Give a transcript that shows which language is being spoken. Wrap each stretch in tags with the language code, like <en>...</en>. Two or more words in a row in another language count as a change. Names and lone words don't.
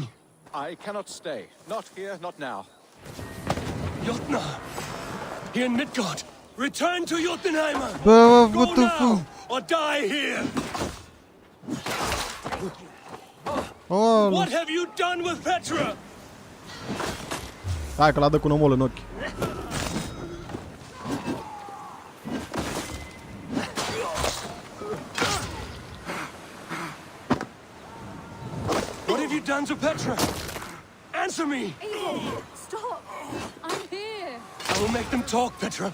<en>I cannot stay. Not here, not now. Jotna! Here in Midgard! Return to Jotunheimer! Bă, Go now, or die here! Oh, What have you done with Petra?</en> <ro>hai că l-a dă cu nămol în ochi.</ro> <en>What have you done to Petra? Answer me! Eivor, stop! I'm here! I will make them talk, Petra.</en>